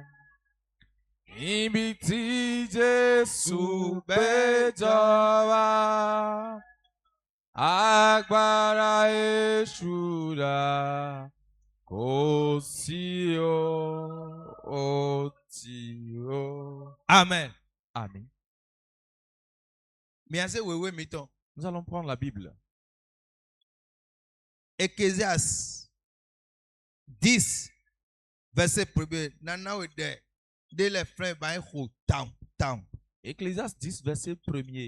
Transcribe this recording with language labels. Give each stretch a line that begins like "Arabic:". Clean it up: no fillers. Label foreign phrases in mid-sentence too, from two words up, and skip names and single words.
Yoruba: Níbi tí Jésù gbé jọba. Agbára Yeshua. Kò sí o tí o. Amen. Amen.
French: Nous allons prendre la Bible. Ecclésiaste 10, verset 1er. Ecclésiaste 10, verset 1er.